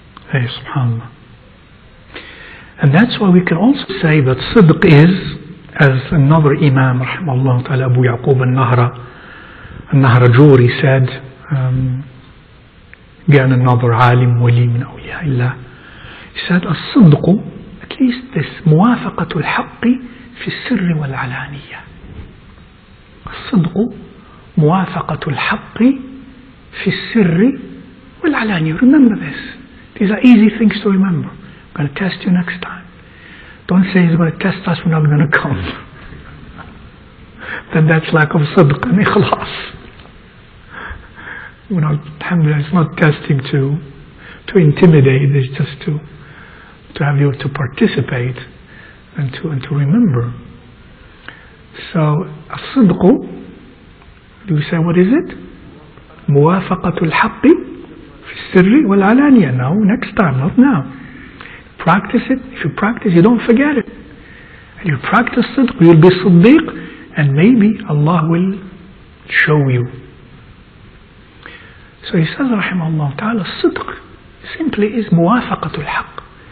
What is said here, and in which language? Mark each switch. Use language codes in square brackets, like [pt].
[en] Hey, subhanAllah. And that's why we can also say that sidq is, as another Imam, rahimahullah ta'ala, Abu Yaqub al-Nahrajuri said, again another alim, wali min awliya illah, he said, الصدق, at least this, [ar] موافقة الحق في السر والعلانية. الصدق موافقة الحق في السر والعلانية. [en] Remember this. These are easy things to remember. I'm going to test you next time. Don't say he's going to test us, we're not going to come. Then that's lack of sidq and ikhlas. Alhamdulillah, it's not testing to intimidate, it's just to have you to participate and to remember. So, as-sidq, do we say what is it? [ar] موافقة الحق في السر والعلانية. [en] No, next time, not now. Practice it. If you practice, you don't forget it. And you practice sidq, you'll be siddiq, and maybe Allah will show you. So he says, rahimahullah ta'ala, sidq simply is muwafaqatul haqq.